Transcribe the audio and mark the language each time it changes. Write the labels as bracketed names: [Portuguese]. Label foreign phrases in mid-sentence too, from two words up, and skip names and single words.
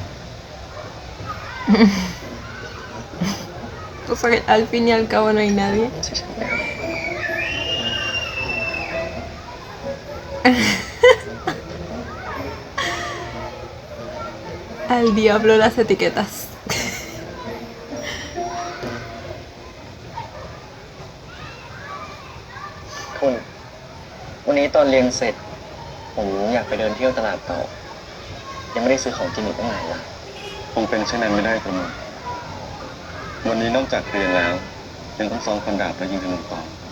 [Spanish] O sea, que al fin y al cabo no hay nadie. Sí, señor. Al diablo las etiquetas. [Thai] คุณวันนี้ตอนเรียนเสร็จผมอยากไปเดินเที่ยวตลาดต่อยังไม่ได้ซื้อของกินอีกตั้งหลายอย่างคงเป็นเช่นนั้นไม่ได้กระหม่อมวันนี้นอกจากเรียนแล้วยังต้องซ้อมฟันดาบและยิงธนูต่อ